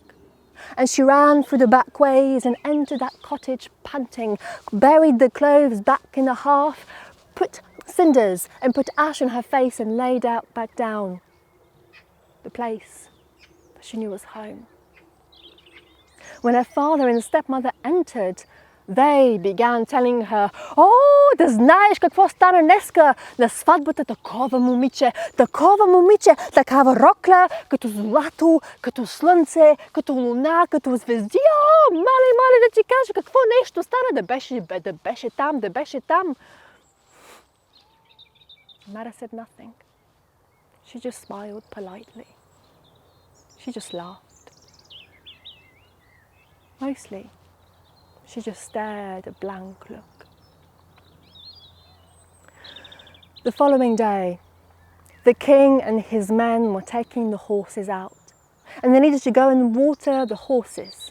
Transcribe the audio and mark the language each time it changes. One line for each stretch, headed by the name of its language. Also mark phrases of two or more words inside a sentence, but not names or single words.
English: And she ran through the back ways and entered that cottage panting, buried the clothes back in the hearth, put cinders and put ash on her face, and laid out back down. The place that she knew was home. When her father and stepmother entered, they began telling her,
Bulgarian: "Oh, да знаеш какво стана днеска на сватбата, такова момиче, такава рокля, като злато, като слънце, като луна, като звезди. О, мале, да ти кажа какво нещо стана, да беше там.
English: Mara said nothing. She just smiled politely. She just laughed. Mostly, she just stared a blank look. The following day, the king and his men were taking the horses out, and they needed to go and water the horses.